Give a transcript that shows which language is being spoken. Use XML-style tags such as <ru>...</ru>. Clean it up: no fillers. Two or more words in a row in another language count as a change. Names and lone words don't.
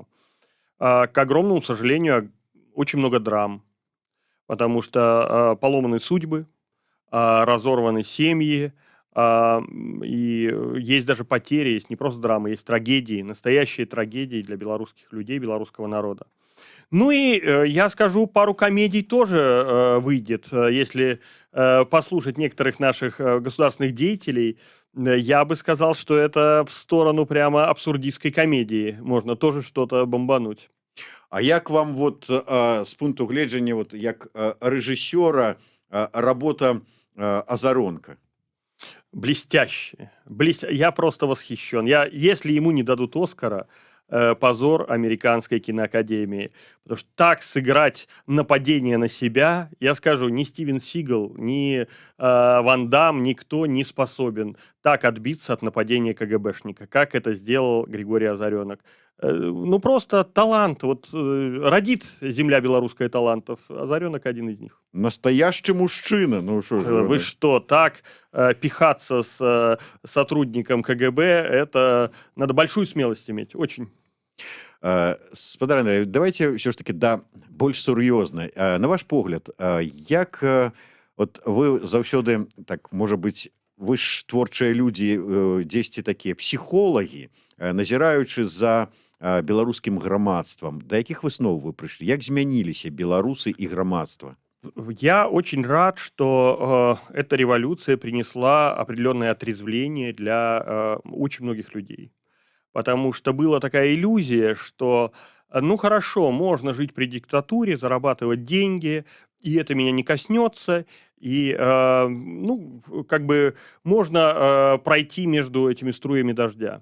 <ru>К огромному сожалению, очень много драм, потому что поломаны судьбы, разорваны семьи, и есть даже потери, есть не просто драмы, есть трагедии, настоящие трагедии для белорусских людей, белорусского народа. Ну и я скажу, пару комедий тоже выйдет, если послушать некоторых наших государственных деятелей. Я бы сказал, что это в сторону прямо абсурдистской комедии. Можно тоже что-то бомбануть. А як вам вот</ru> <be>с пункту гледжання,</be> <ru>вот як режиссера, работа Азаронка? Блестяще. Я просто восхищен. Если ему не дадут Оскара, позор американской киноакадемии. Потому что так сыграть нападение на себя, я скажу, ни Стивен Сигал, ни Ван Дамм, никто не способен так отбиться от нападения КГБшника, как это сделал Григорий Озаренок. Ну, просто талант. Вот родит земля белорусская талантов. Озаренок один из них. Настоящий мужчина. Ну, что же вы что, так пихаться с сотрудником КГБ, это надо большую смелость иметь. Очень.</ru> <be>Спадар Андрей, давайте все ж таки да больш сур'ёзна. На ваш погляд, як вот вы заўсёды, так, можа быць, вы ж творчыя людзі, дзесьці такія псіхолагі, назіраючы за беларускім грамадствам, да якіх высноў вы прыйшлі? Як змяніліся беларусы і грамадства?</be> <ru>Я очень рад, что эта революция принесла определенное отрезвление для очень многих людей. Потому что была такая иллюзия, что, ну хорошо, можно жить при диктатуре, зарабатывать деньги, и это меня не коснется, и, ну, как бы можно пройти между этими струями дождя.</ru>